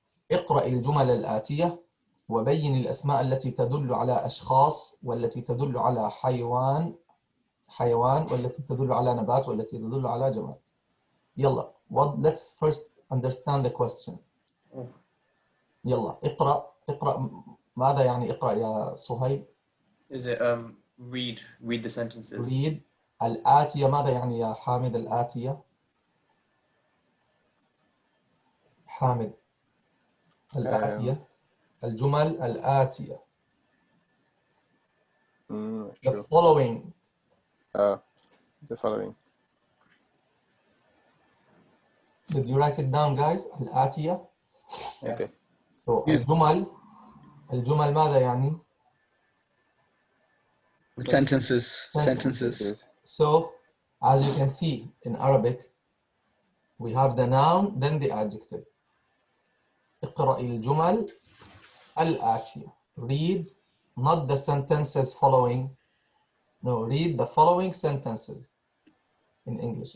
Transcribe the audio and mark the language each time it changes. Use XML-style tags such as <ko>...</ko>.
<ar>اقرأ الجمل الآتية وبين الأسماء التي تدل على أشخاص والتي تدل على حيوان والتي تدل على نبات والتي تدل على جماد. يلا.</ar> <en>Let's first understand the question.</en> <ar>يلا. اقرأ. ماذا يعني اقرأ يا صهيب؟</ar> <en>Is it read the sentences? read.</en> <ar>الآتية ماذا يعني يا حامد الآتية؟ حامد. الآتية. الجمل الآتية.</ar> <en>The following. The following. Did you write it down, guys?</en> <ar>الآتية.</ar> <en>Okay.</en> <ar>So الجمل ماذا يعني؟</ar> <en>Sentences. So, as you can see in Arabic, we have the noun, then the adjective.</en> <ar>اقرأ الجمل الآتية.</ar> <en>Read, not the sentences following. No, read the following sentences in English.</en>